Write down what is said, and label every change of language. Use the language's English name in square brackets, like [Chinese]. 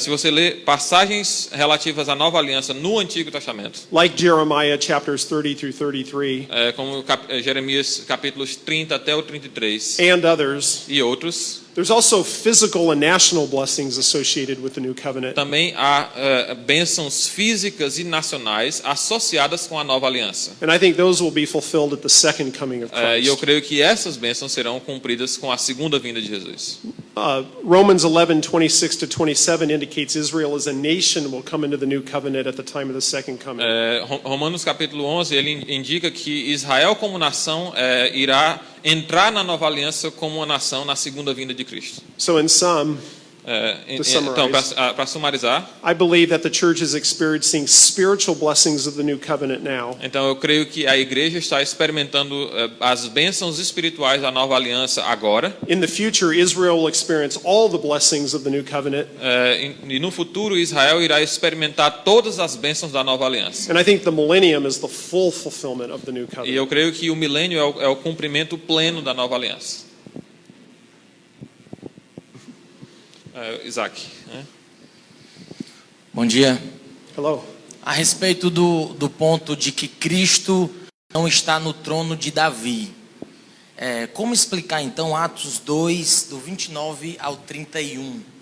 [Portuguese] se você lê passagens relativas à nova aliança no Antigo Testamento, [English] like Jeremiah chapters 30 through 33, [Portuguese] como Jeremias capítulos 30 até o 33 [English] and others, [Portuguese] e outros, [English] there's also physical and national blessings associated with the new covenant. [Portuguese] também há bênçãos físicas e nacionais associadas com a nova aliança. [English] And I think those will be fulfilled at the second coming of [Portuguese] E eu [English] Christ. [Portuguese] creio que essas bênçãos serão cumpridas com a segunda vinda de Jesus. [English] Romans 11:26-27 indicates Israel as a nation will come into the new covenant at the time of the second coming. [Portuguese] Romanos capítulo 11, ele indica que Israel como nação irá entrar na nova aliança como uma nação na segunda vinda de Cristo. [English] So in sum, [Portuguese] Então, para sumarizar, [English] I believe that the church is experiencing spiritual blessings of the new covenant now. [Portuguese] então eu creio que a igreja está experimentando as bênçãos espirituais da nova aliança agora. [English] In the future, Israel will experience all the blessings of the new covenant. [Portuguese] E no futuro Israel irá experimentar todas as bênçãos da nova aliança. [English] And I think the millennium is the full fulfillment of the new [Portuguese] E [English] covenant. [Portuguese] eu creio que o milênio é o cumprimento pleno da nova aliança. Isaac. Bom dia. [English] Hello. [Portuguese] A respeito do ponto de que Cristo não está no trono de Davi, como explicar então Atos 2, do 29 ao 31?